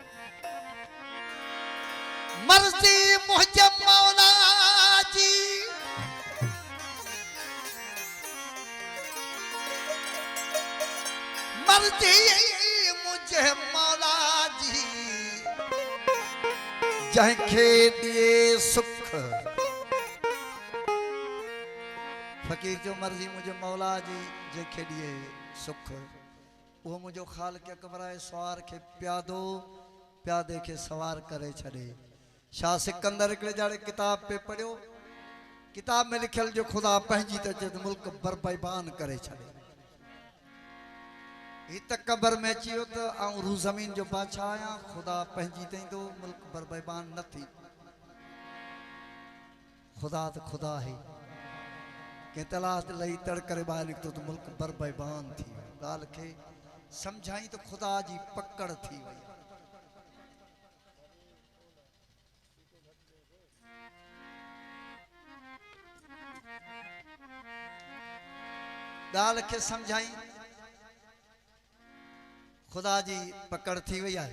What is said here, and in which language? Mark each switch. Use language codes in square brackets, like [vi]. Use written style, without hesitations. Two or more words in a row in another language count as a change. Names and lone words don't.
[sd] मर्ज़ी मुझे मौला जी मर्ज़ी मुझे मौला जी जंहिंखे ॾिए सुख फ़कीर जो मर्ज़ी मुझे मौला जी जंहिंखे ॾिए सुख वो मुझो ख़ालिक़ अकबर आहे सवार के प्यादे के सवार करे छड़े। शाह सिकंदर हिकिड़े जाड़े किताब पे पढ़ियो, किताब में लिखियल जो खुदा पंहिंजी त चए मुल्क बरबैबान करे छड़े। ही त कबर में अची वियो त आऊं रू ज़मीन जो बादशाह आहियां, खुदा पंहिंजी तई तो मुल्क बरबैबान न थी। खुदा त खुदा है के तलाश लई तड़ करे ॿाहिरि निकितो त मुल्क बरबैबान थी वियो। ॻाल्हि खे सम्झाई तो खुदा जी पकड़ थी वई। ॻाल्हि खे सम्झाई खुदा जी पकड़ थी वई आहे।